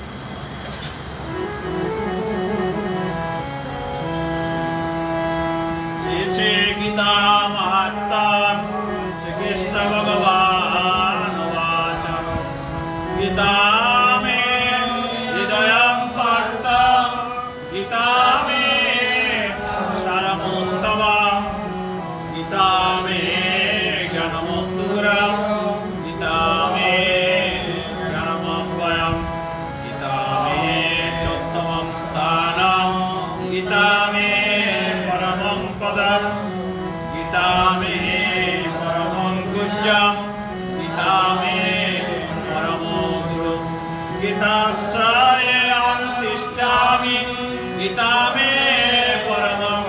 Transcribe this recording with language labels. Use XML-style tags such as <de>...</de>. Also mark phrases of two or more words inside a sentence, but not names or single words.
<sa>শ্রী শ্রী গীতা মাহাত্ম্যম শ্রীকৃষ্ণ ভগবান উবাচ গীতা মে হৃদয়ং পার্থ গীতা মে সারমুত্তমঃ গীতা মে জ্ঞানমুদ্গরঃ গীতা মে জ্ঞানমভয়ং গীতা মে চোত্তমং স্থানং গীতা মে পরমং পদং গীতা মে পরমং গুহ্যং গীতা মে পরমো গুরু গীতাশ্রয়ে অহং তিষ্ঠামি গীতা মে পরমং</sa>